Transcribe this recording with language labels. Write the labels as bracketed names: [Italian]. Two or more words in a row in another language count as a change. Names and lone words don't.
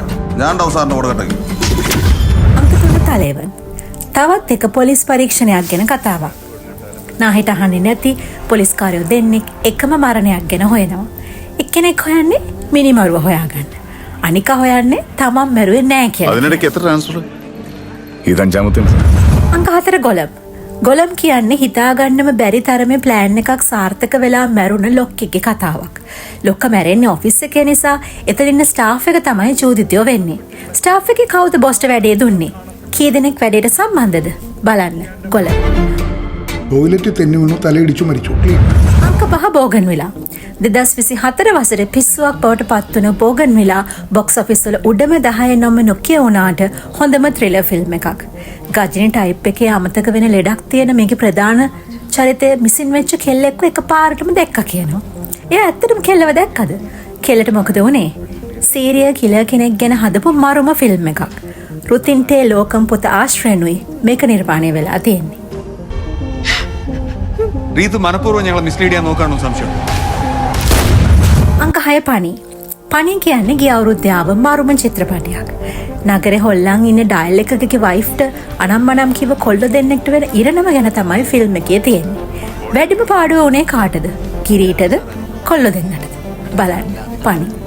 [Sinhala] අංක 3 තලෙවන්. තවත් එක පොලිස් පරීක්ෂණයක් ගැන කතාවක්. නාහිට අහන්නේ නැති පොලිස් කාර්යෝ දෙන්නෙක් එකම මරණයක් ගැන හොයනවා. එක්කෙනෙක් හොයන්නේ මිනිමරුව හොයාගන්න. අනික හොයන්නේ තමන් මැරුවේ නෑ කියලා. [Malayalam] അതിനിടയ്ക്ക് എത്ര ട്രാൻസ്ഫർ? ഇത് അഞ്ചാമത്തെ. [Sinhala] අංක 4 ගොලම්. ගොලම් කියන්නේ හිතාගන්නම බැරි තරමේ ප්ලෑන් එකක් සාර්ථක වෙලා මැරුණ ලොක්කෙක්ගේ කතාවක්. ලොක්ක මැරෙන්නේ ඔෆිස් එකේ නිසා එතන ඉන්න ස්ටාෆ් එක තමයි චූදිතයෝ වෙන්නේ. ස්ටාෆ් එකේ කවුද බොස්ට වැඩේ දුන්නේ? කී දෙනෙක් වැඩේට සම්බන්ධද? බලන්න. ගොලම්. [Malayalam] ടോയ്ലറ്റ് തെന്നി വീണു തലയിടിച്ചു മരിച്ചു. [Sinhala] අංක 5 බෝගන්විලා. 2024 වසරේ පිස්සුවක් බවට පත්වන බෝගන්විලා බොක්ස් ඔෆිස් වල උඩම 10 නම නොකිය වුණාට හොඳම ත්‍රිලර් ෆිල්ම් එකක්. ගජිනි ටයිප් එකේ අමතක වෙන ලෙඩක් තියෙන මේකේ ප්‍රධාන චරිතය මිසින් වෙච්ච කෙල්ලෙක්ව එකපාරටම දැක්කා කියනවා. එයා ඇත්තටම කෙල්ලව දැක්කද? කෙල්ලට මොකද වුනේ? සීරියල් කිලර් කෙනෙක් ගැන හදපු මරුම ෆිල්ම් එකක්. රුතින්ටේ ලෝකම් පොත ආශ්‍රයනුයි මේක නිර්මාණය වෙලා තියෙන්නේ. [Malayalam] റീതു മനഃപൂർവ്വം ഞങ്ങളെ මිස්ලීඩ් ചെയ്യാൻ നോക്കാണോ സംശയം? [Sinhala] අංක 6 පණි. පණි කියන්නේ ගිය අවුරුද්දේ ආව මරුම චිත්‍රපටයක්. නගරේ හොල්ලන් ඉන්න ඩයල් එකකගේ වයිෆ්ට අනම්මනම් කිව්ව කොල්ල දෙන්නෙක්ට වෙන ඉරණම ගැන තමයි ෆිල්ම් එකේ තියෙන්නේ. වැඩිම පාඩුව උනේ කාටද? කිරීටද? කොල්ල දෙන්නටද? බලන්න. පණි.